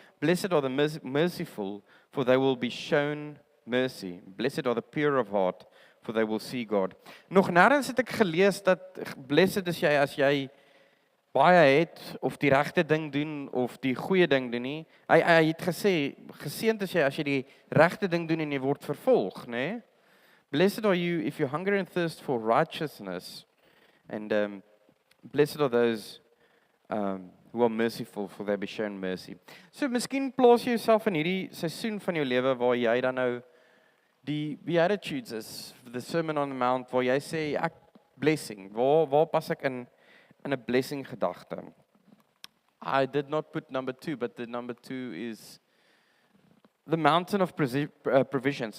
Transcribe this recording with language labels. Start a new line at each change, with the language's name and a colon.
English: Blessed are the merciful, for they will be shown mercy. Blessed are the pure of heart, for they will see God.
Afrikaans: Nog nêrens het ek gelees dat blessed is jy as jy baie het of die regte ding doen of die goeie ding doen nie. Hy het gesê geseënd is jy as jy die regte ding doen en jy word vervolg, nê? Nee?
English: Blessed are you if you hunger and thirst for righteousness, and blessed are those who are merciful, for they be shown mercy.
Afrikaans: So miskien plaas jy jouself in hierdie seisoen van jou lewe waar jy dan nou die Beatitudes is, the Sermon on the Mount, waar jy sê ek blessing, waar pas ek in 'n blessing gedagte.
English: I did not put number 2, but the number 2 is the mountain of provision.